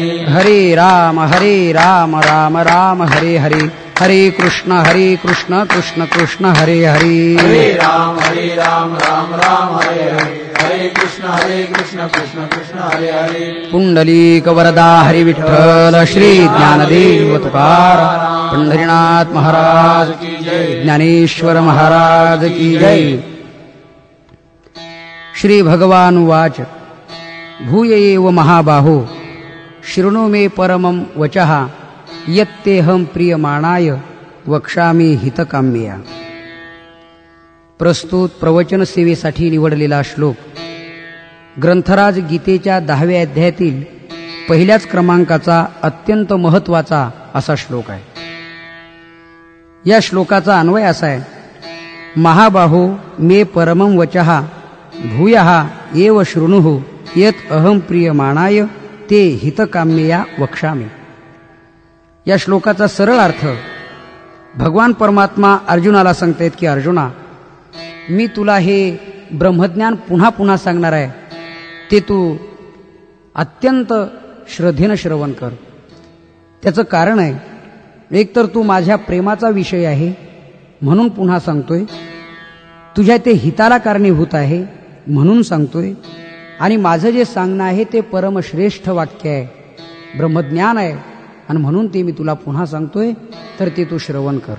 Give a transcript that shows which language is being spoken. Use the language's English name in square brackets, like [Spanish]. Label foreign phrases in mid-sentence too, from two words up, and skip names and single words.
[Sanskrit] हरे राम राम हरे हरे, हरे कृष्ण कृष्ण कृष्ण हरे हरे। हरे राम राम हरे हरे, हरे कृष्ण कृष्ण कृष्ण हरे हरे। [Marathi] पुंडलीक वरदा हरि विठ्ठल श्री ज्ञानदेव तुकाराम, पंढरीनाथ महाराज की जय, ज्ञानेश्वर महाराज की जय। [Sanskrit] श्री भगवान उवाच, भूय एव महाबाहो शृणु मे परमं वचः, यत्तेऽहं प्रियमाणाय वक्ष्यामि हितकाम्यया। [Marathi] प्रस्तुत प्रवचन सेवेसाठी निवडलेला श्लोक ग्रंथराज गीतेच्या 10व्या अध्यायातील पहिल्याच क्रमांकाचा अत्यंत महत्त्वाचा असा श्लोक आहे। या श्लोकाचा अन्वय असा आहे, [Sanskrit] महाबाहो मे परमं वचः भूयः एव शृणुः यत् अहं प्रियमाणाय ते हितकाम्यया वक्ष्यामि। [Marathi] या श्लोकाचा सरळ अर्थ, भगवान परमात्मा अर्जुनाला सांगतायत की अर्जुना, मी तुला हे ब्रह्मज्ञान पुन्हा पुन्हा सांगणार आहे, ते तू अत्यंत श्रद्धेनं श्रवण कर। त्याचं कारण आहे, एक तर तू माझ्या प्रेमाचा विषय आहे म्हणून पुन्हा सांगतोय, तुझ्या ते हिताला कारणीभूत आहे म्हणून सांगतोय, आणि माझं जे सांगणं आहे ते परमश्रेष्ठ वाक्य आहे, ब्रह्मज्ञान आहे, आणि म्हणून ते मी तुला पुन्हा सांगतोय, तर ते तू श्रवण कर।